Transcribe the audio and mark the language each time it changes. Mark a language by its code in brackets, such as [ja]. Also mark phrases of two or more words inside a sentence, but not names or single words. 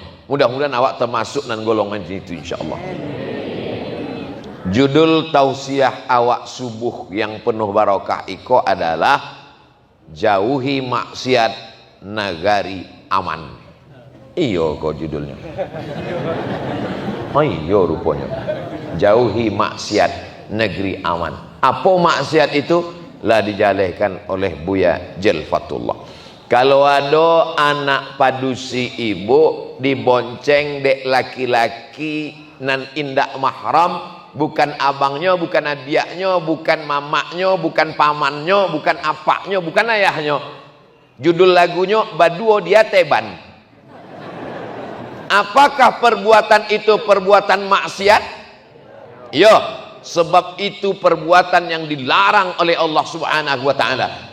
[min] Mudah-mudahan awak termasuk nan golongan itu insyaallah. Judul tausiah awak subuh yang penuh barokah iko adalah jauhi maksiat nagari aman. Iyo kok judulnya. Oh iyo rupanya. [id] Jauhi maksiat negeri aman. Apa maksiat itu? [min] Lah dijalehkan oleh Buya Jelfatullah. Kalau ada anak padusi ibu dibonceng dek laki-laki nan indak mahram, bukan abangnya, bukan adiaknya, bukan mamaknya, bukan pamannya, bukan apaknya, bukan ayahnya. [id] Judul lagunya Baduo Dia Teban. Apakah perbuatan itu perbuatan maksiat? Yo, sebab itu perbuatan yang dilarang oleh Allah [ar] سبحانه وتعالى.